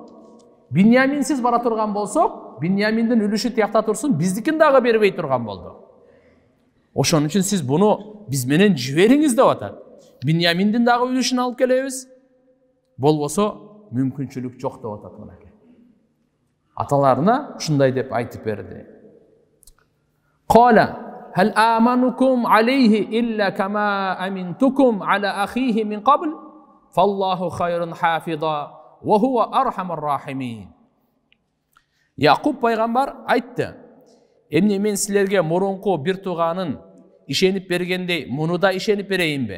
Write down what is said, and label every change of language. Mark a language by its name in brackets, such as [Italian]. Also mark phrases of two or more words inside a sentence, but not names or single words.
[Kyrgyz] Биньяминсиз бара турган болсок, Биньяминдин үлүшү тиякта турсун, биздикин дагы бербей турган болду. Ошон үчүн сиз буну биз менен жибериңиз деп атат. Биньяминдин дагы үлүшүн алып келебиз. Болбосо мүмкүнчүлүк жок деп атат мынакей. Аталарына ушундай деп айтып берди. [Arabic] قال هل آمنكم عليه إلا كما أمنتكم على أخيه من قبل فالله خير حافظا وهو أرحم الراحمين. [Kyrgyz] Яқуб пайғамбар айтты. Эмне мен силерге мурунку бир тууганын ишенип бергендей, муну да ишенип берейин бе?